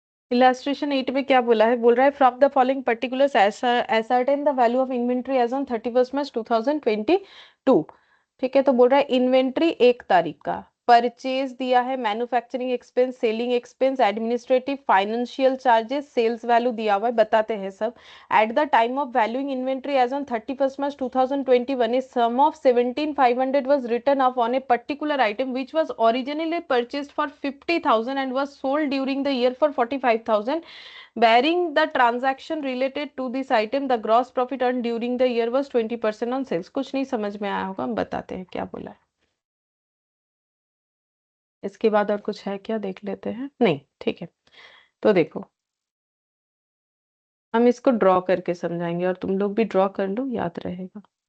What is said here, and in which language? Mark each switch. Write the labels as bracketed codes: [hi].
[hi] Illustration 8 में क्या बोला है, बोल रहा है [en] from the following particulars ascertain the value of inventory as on 31 March 2022, [hi] ठीक है, तो बोल रहा है इन्वेंट्री 1 तारीख का, परचेज दिया है, manufacturing expense, selling expense, administrative, financial charges, sales value दिया हुआ है, बताते हैं सब। [en] At the time of valuing inventory as on 31 March 2021 a sum of 17,500 was written off on a particular item which was originally purchased for 50,000 and was sold during the year for 45,000. Bearing the transaction related to this item, the gross profit earned during the year was 20% on sales। [hi] कुछ नहीं समझ में आया होगा, हम बताते हैं क्या बोला है, इसके बाद और कुछ है क्या देख लेते हैं, नहीं, ठीक है, तो देखो हम इसको ड्रॉ करके समझाएंगे और तुम लोग भी ड्रॉ कर लो, याद रहेगा।